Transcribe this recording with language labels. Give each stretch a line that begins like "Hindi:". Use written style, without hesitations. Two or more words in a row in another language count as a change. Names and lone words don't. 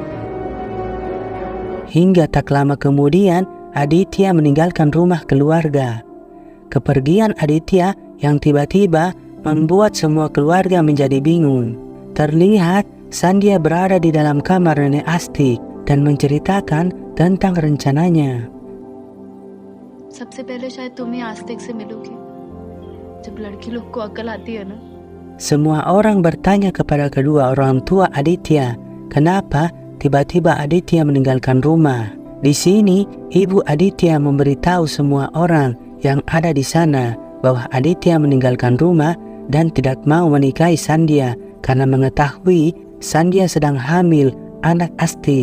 Indonesian: Hingga tak lama kemudian, Aditya meninggalkan rumah keluarga. Kepergian Aditya yang tiba-tiba membuat semua keluarga menjadi bingung. Terlihat Sandhya berada di dalam kamar nenek Astik dan menceritakan tentang rencananya.
Hindi: सबसे पहले शायद तुम ही आस्तिक से मिलोगे जब लड़की लोग को अकल आती है ना.
Indonesian: Semua orang bertanya kepada kedua orang tua Aditya, kenapa tiba-tiba Aditya meninggalkan rumah. Di sini, ibu Aditya memberitahu semua orang yang ada di sana bahwa Aditya meninggalkan rumah dan tidak mau menikahi Sandhya karena mengetahui Sandhya sedang hamil anak Astik.